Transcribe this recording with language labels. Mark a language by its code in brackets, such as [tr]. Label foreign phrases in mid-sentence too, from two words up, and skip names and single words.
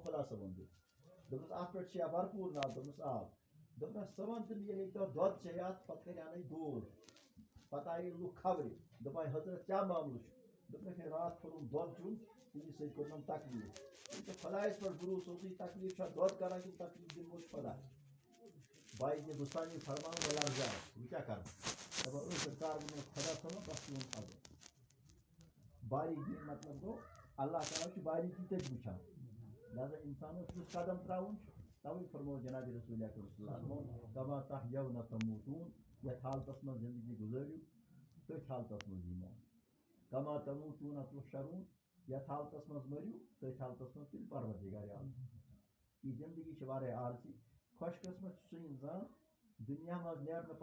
[ks] خدا صٲبن دِ دوٚپنس اتھ پٮ۪ٹھ چھیا بھرپوٗر ناز دوٚپنس آب دوٚپنس ژٕ ون تہٕ مےٚ ییٚلہِ تو دۄد چیٚیہِ اتھ پتہٕ کرِ انے دود پتہٕ آیہِ لُکھ خبرِ دپان حضرت کیٛاہ معاملہٕ چھُ دوٚپنکھ ہے راتھ کوٚرُم دۄد چیوٚن تمی سۭتۍ کوٚرنم تکلیٖف خدایس پٮ۪ٹھ بروسہٕ اوسُے تکلیٖف چھا دۄد کران کِنہٕ تکلیٖف دِنہٕ وول چھُ خدا باعث بستانی فرمان بلار جائے بہٕ کیٛاہ کرٕ دپان ٲخر کار ووٚنُن خدا صٲبن تتھ چھُ ووٚن فضل باریک بین مطلب گوٚو اللہ تعالیٰ چھُ باریکی تتہِ وٕچھان لہذا انسانس یُس قدم تراوُن چھُ توے فرمو جناب رسول اکرم [ar] صلی اللہ علیہ وسلم کما تحیون تموتون [ks] یتھ حالتس منٛز زندگی گُزٲرِو تٔتھۍ حالتس منٛز یی موت [ar] کما تموتون تحشرون [ks] یتھ حالتس منٛز مٔرِو تٔتھۍ حالتس منٛز تُلہِ پروردگار عالم یہِ زندگی چھِ واریاہ عارضی خۄش قٕسمت چھُ سُہ انسان دُنیا منٛز نیرنہٕ